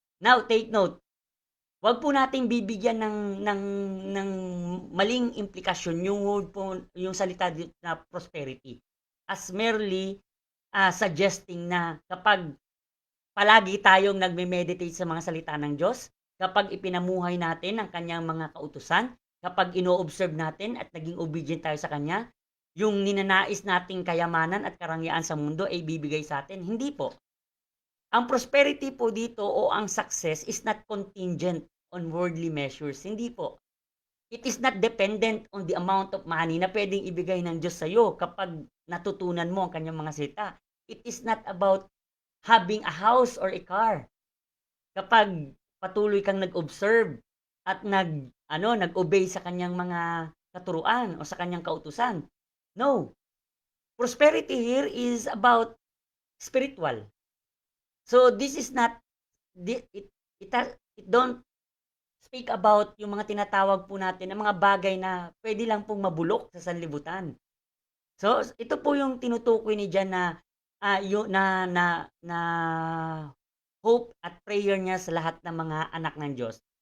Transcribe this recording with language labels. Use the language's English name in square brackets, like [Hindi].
[Filipino] Now, take note, wag po nating bibigyan ng maling implikasyon yung word po, yung salita dito na prosperity as merely suggesting na kapag palagi tayong nagme-meditate sa mga salita ng Diyos, kapag ipinamuhay natin ang kanyang mga kautusan, kapag ino-observe natin at naging obedient tayo sa kanya, yung ninanais nating kayamanan at karangyaan sa mundo ay bibigay sa atin. Hindi po. Ang prosperity po dito o ang success [English] is not contingent on worldly measures. [Filipino] Hindi po. [English] It is not dependent on the amount of money [Filipino] na pwedeng ibigay ng Diyos sa iyo kapag natutunan mo ang kanyang mga salita. [English] It is not about having a house or a car. [Filipino] Kapag patuloy kang nag-observe at nag-obey sa kanyang mga katuruan o sa kanyang kautusan. [English] No. Prosperity here is about spiritual. So this is not it don't speak about [Filipino] yung mga tinatawag po natin na mga bagay na pwede lang pong mabulok sa sanlibutan. So ito po yung tinutukoy ni Jan na yung na hope at prayer niya sa lahat ng mga anak ng Diyos.